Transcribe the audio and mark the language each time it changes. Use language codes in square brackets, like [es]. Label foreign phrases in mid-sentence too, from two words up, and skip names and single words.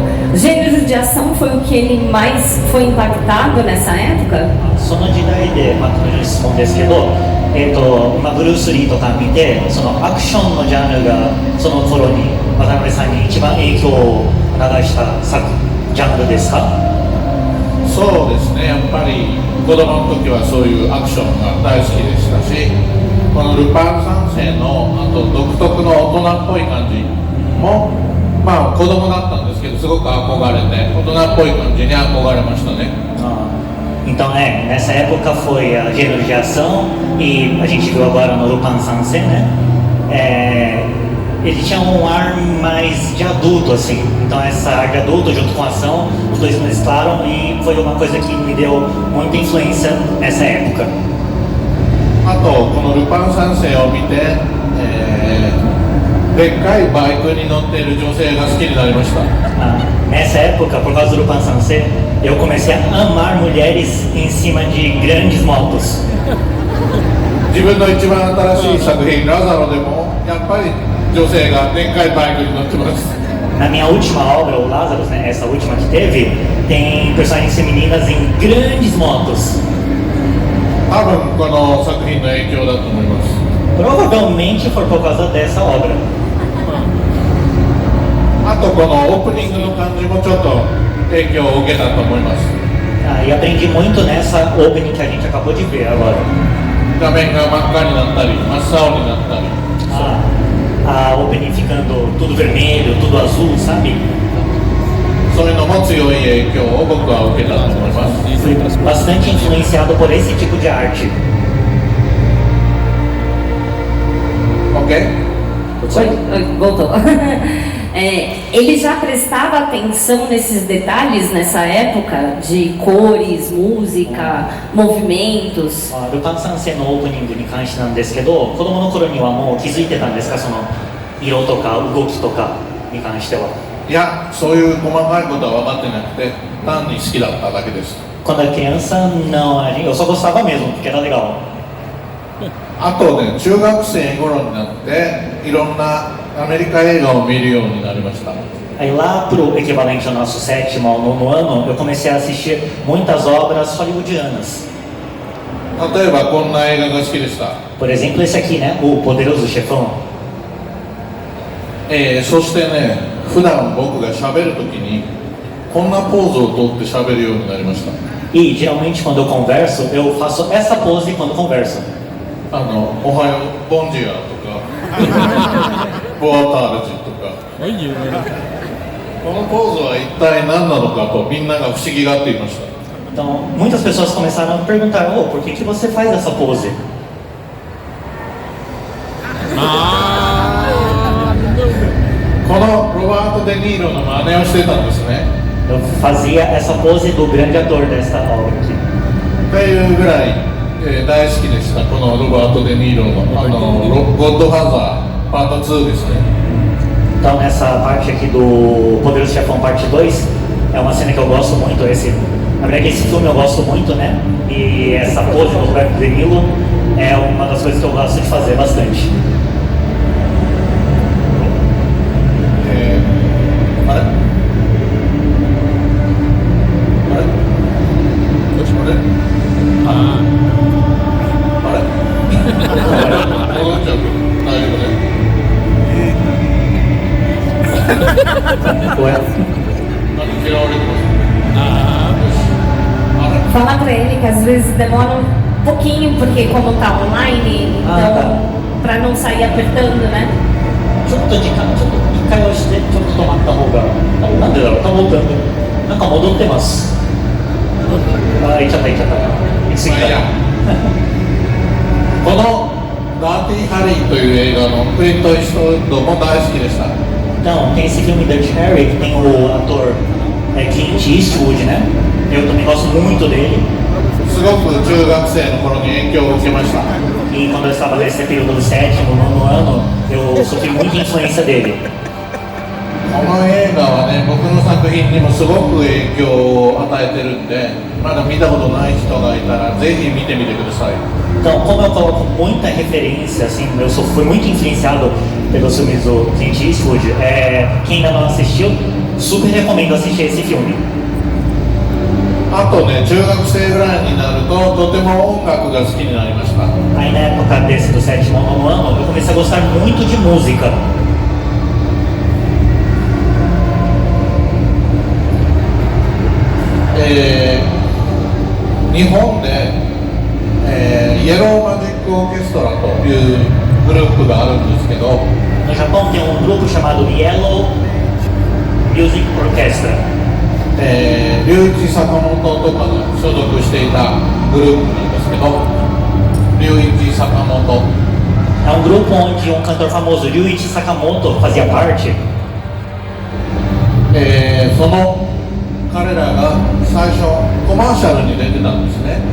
[pt] O gênero de ação foi o que ele mais foi impactado nessa época? [ja] その時代で、彼女に質問ですけど、今ブルース・リーとか見て、そのアクションのジャンルがその頃に渡辺さんに一番影響を流したジャンルですか？そうですね、やっぱり子供の時はそういうアクションが大好きでしたし、このルパン三世のあと独特の大人っぽい感じも、まあ子供だったんですけどすごく憧れて大人っぽい感じに憧れましたね。 [pt] Então, nessa época foi a gênero de ação e a gente viu agora no Lupin Sansei, né? Ele tinha um ar mais de adulto, assim. Então, essa ar de adulto junto com a ação, os dois mesclaram e foi uma coisa que me deu muita influência nessa época. [ja] あとこのルパン三世を見て、でっかいバイクに乗っている女性が好きになりました。 [pt] Nessa época, por causa do Lupin Sansei, eu comecei a amar mulheres em cima de grandes motos. [ja] 自分の一番新しい作品ラザロでもやっぱり女性がでっかいバイクに乗ってます。 [pt] Na minha última obra, o Lazarus, né, essa última que teve, tem personagens femininas em grandes motos. [ja] 多分この作品の影響だと思います。 [pt] Provavelmente foi por causa dessa obra. [ja] あとこのオープニングの感じもちょっと影響を受けたと思います。 [pt] E aprendi muito nessa opening que a gente acabou de ver agora. [ja] 画面が真っ赤になったり真っ青になったり、 [pt] a opening ficando tudo vermelho, tudo azul, sabe? [ja] そういうのも強い影響を僕は受けたと思います。 [pt] Fui bastante influenciado por esse tipo de arte. OK? Voltou. Ele já prestava atenção nesses detalhes nessa época de cores, música, movimentos? [ja] ルパン三世のオープニングに関してなんですけど、子供の頃にはもう気づいてたんですか、その色とか動きとかに関しては。いや、そういう細かいことは分かってなくて、単に好きだっただけです。 [pt] Quando era criança, não, eu só gostava mesmo, porque era legal. [ja] あとね、中学生頃になっていろんなアメリカ映画を見るようになりました。 [pt] Aí lá pro equivalente ao nosso sétimo ao nono ano, eu comecei a assistir muitas obras hollywoodianas. [ja] 例えばこんな映画が好きでした。 [pt] Por exemplo, esse aqui, né? O Poderoso Chefão. [ja] そしてね、普段僕が喋るときにこんなポーズをとって喋るようになりました。 [pt] E geralmente quando eu converso, eu faço essa pose quando converso. [ja] おはよう、ボンジュアとか、ボアタールジとか、このポーズは一体何なのかとみんなが不思議がっていました。 [pt] Então, muitas pessoas começaram a perguntar: "Oh, por que você faz essa pose?" [ja] このロバート・デ・ニーロの真似をしてたんですね。 [pt] Eu fazia essa pose do grande ator desta obra aqui. [ja] というぐらい、大好きでした。このロバート・デ・ニーロのゴッドファーザーパート2ですね。 [pt] Então, nessa parte aqui do Poderoso Chefão parte 2, é uma cena que eu gosto muito. Na verdade, esse filme eu gosto muito, né? E essa pose do Roberto De Niro é uma das coisas que eu gosto de fazer bastante. [ja] あれ戻っちゃうけど大丈夫ね。嫌われてます。 [pt] Fala pra ele que às vezes demora um pouquinho, porque como tá online, então pra não sair apertando, né? [ja] ちょっと一回押して、ちょっと止まった方が、なんでだろう、戻ったなんか戻ってます。あ、行っちゃった。行き過ぎた。このダーティーハリーという映画のクリント・イーストウッドも大好きでした。 [pt] Então, tem esse filme Dirty Harry, que tem o ator Clint Eastwood, né? Eu também gosto muito dele. [ja] すごく中学生の頃に影響を受けました。 [pt] E quando eu estava nesse período do sétimo, nono ano, eu sofri muita influência dele. [ja] この映画はね、僕の作品にもすごく影響を与えてるんで、まだ見たことない人がいたらぜひ見てみてください。 [pt] Então, como eu coloco muita referência, assim, fui muito influenciado pelos filmes do Clint Eastwood, quem ainda não assistiu, super recomendo assistir esse filme. [ja] あとね、中学生ぐらいになるととても音楽が好きになりました。 [pt] Aí na época desse do sétimo ao nono ano, eu comecei a gostar muito de música. [ja] 日本で、イエローマジックオーケストラというグループがあるんですけど、 [pt] No Japão tem um grupo chamado Yellow Music Orchestra. [ja] 龍一坂本とかが所属していたグループなんですけど、龍一坂本 [pt] É um grupo onde um cantor famoso, Ryuichi Sakamoto, fazia parte. [ja] その彼らが最初コマーシャルに出てたんですね。